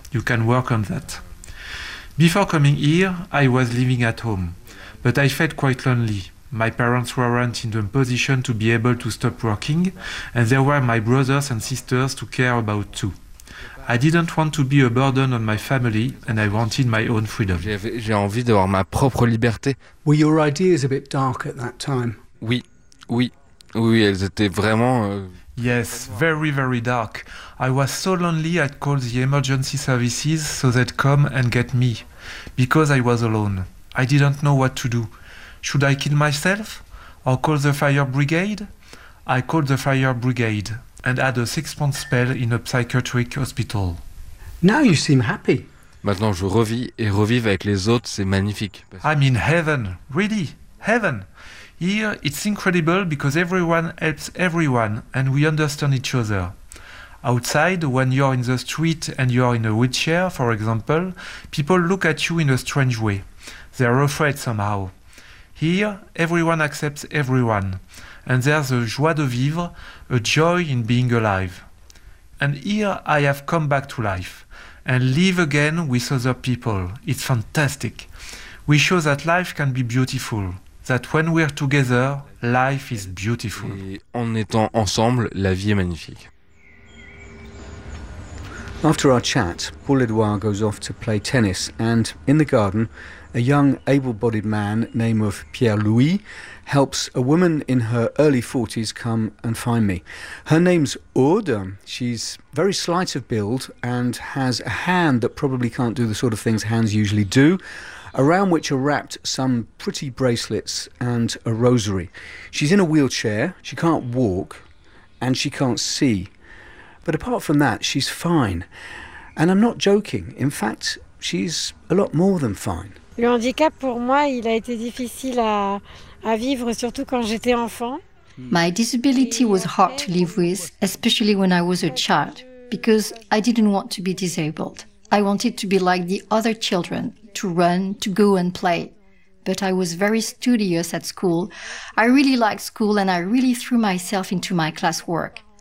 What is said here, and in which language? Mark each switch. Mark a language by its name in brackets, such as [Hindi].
[English] You can work on that. Before coming here, I was living at home, but I felt quite lonely. My parents weren't in the position to be able to stop working, and there were my brothers and sisters to care about too. I didn't want to be a burden on my family, and I wanted my own freedom. [French] J'ai envie d'avoir ma propre liberté. [English] Were your ideas a bit dark at that time? [French] Oui, oui, oui, elles étaient vraiment... [English] Yes, very, very dark. I was so lonely I'd call the emergency services so they'd come and get me, because I was alone. I didn't know what to do. Should I kill myself? Or call the fire brigade? I called the fire brigade and had a 6-month spell in a psychiatric hospital. Now you seem happy. [French] Maintenant je revis et revivre avec les autres, c'est magnifique. [English] I'm in heaven, really, heaven. Here it's incredible because everyone helps everyone and we understand each other. Outside, when you're in the street and you're in a wheelchair, for example, people look at you in a strange way. They're afraid somehow. Here, everyone accepts everyone, and there's a joie de vivre, a joy in being alive. And here I have come back to life, and live again with other people. It's fantastic. We show that life can be beautiful, that when we're together, life is beautiful. [French] Et en étant ensemble, la vie est magnifique. [English] After our chat, Paul-Edouard goes off to play tennis, and in the garden, a young able-bodied man name of Pierre-Louis helps a woman in her early 40s come and find me. Her name's Aude. She's very slight of build and has a hand that probably can't do the sort of things hands usually do, around which are wrapped some pretty bracelets and a rosary. She's in a wheelchair, she can't walk, and she can't see. But apart from that, she's fine. And I'm not joking. In fact, she's a lot more than fine. [French] Le handicap pour moi, il a été difficile à vivre, surtout quand j'étais enfant. [English] My disability was hard to live with, especially when I was a child, because I didn't want to be disabled. I wanted to be like the other children, to run, to go and play. But I was very studious at school. I really liked school and I really threw myself into my classwork.